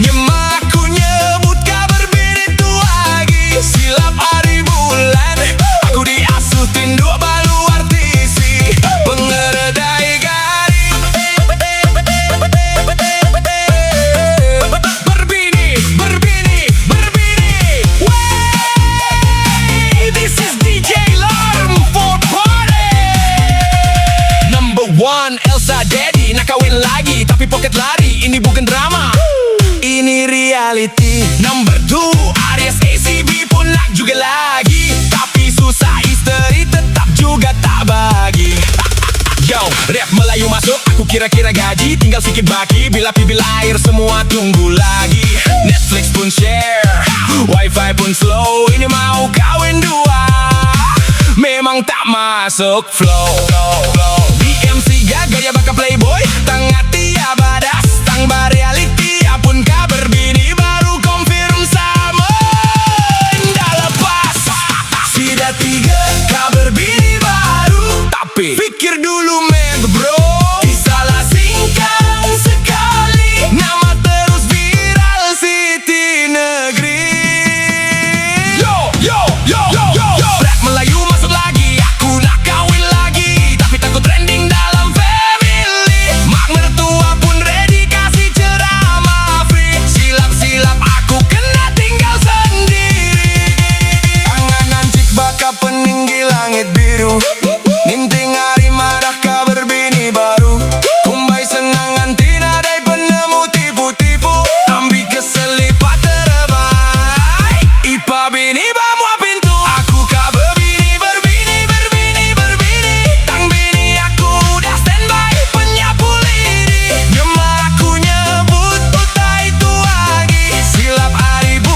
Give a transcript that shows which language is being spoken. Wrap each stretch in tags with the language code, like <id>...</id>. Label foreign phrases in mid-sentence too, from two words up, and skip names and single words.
<iba>Nyema aku nyebut kabar bini tu lagi. Silap hari bulan aku diasuh tinduk balu artisi pengeredai garing. Berbini,</iba> <en>wey, this is DJ Larm for party. Number one</en> <ms>Elsa Daddy nak kawin lagi, tapi pocket lari. Ini bukan drama, ini reality.</ms> <en>Number two</en> <ms>Aries ACB pun nak juga lagi, tapi susah istri tetap juga tak bagi. Go, rap Melayu masuk, aku kira-kira gaji tinggal sedikit baki, bila pibil air semua tunggu lagi. Netflix pun share, wifi pun slow, ini mau kawin dua, memang tak masuk flow. BMC gaya bakal playboy,</ms> <iba>tengah tia badas, tang reality, apun kabar bini baru confirm sama.</iba> <ms>Ndak lepas, sudah 3 kabar bini baru, tapi pikir dulu</ms> <en>men bro,</en> <ms>disalah singkang sekali, nama terus viral Siti Negeri. Yo yo yo yo yo, rap Melayu masuk lagi, aku nak kawin lagi, tapi takut trending dalam family. Mak mertua pun ready kasih ceramah free, silap-silap aku kena tinggal sendiri.</ms> <iba>Angan cik baka peninggi langit biru, ninting hari marah kabar bini baru, kumbai senangan tina dai penemu tipu-tipu, ambil keselipat terbaik, ipa bini bawa pintu, aku kabar bini berbini, tang bini aku udah standby, penyapu lidi, nyema aku nyebut utai itu lagi, silap hari</iba>